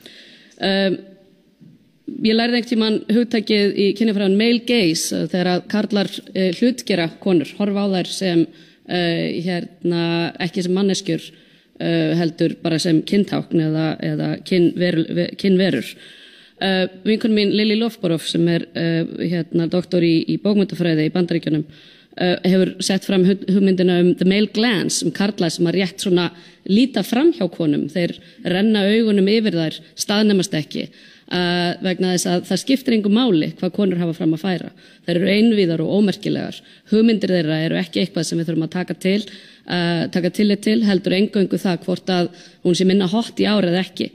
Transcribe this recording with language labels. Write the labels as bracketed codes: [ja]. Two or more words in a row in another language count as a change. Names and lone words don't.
[is] Ég lærði einhvern tímann hugtakið í kynjafræðin [en] male gaze [is] þegar að karlar hlutgera konur, horfa á þær sem ekki sem manneskjur heldur bara sem kyntákn eða kynverur. Vinkona mín Lily Lofborough sem doktor í bókmenntafræði í Bandaríkjunum hefur sett fram hugmyndina [en] the male glance, [is] karla sem að rétt svona líta fram hjá konum. Þeir renna augunum yfir þær, staðnemast ekki vegna þess að það skiptir engu máli hvað konur hafa fram að færa. Þær eru einvíðar og ómerkilegar. Hugmyndir þeirra eru ekki eitthvað sem við þurfum að taka tillit til, heldur eingöngu það hvort að hún sé minna hot í ár eða ekki.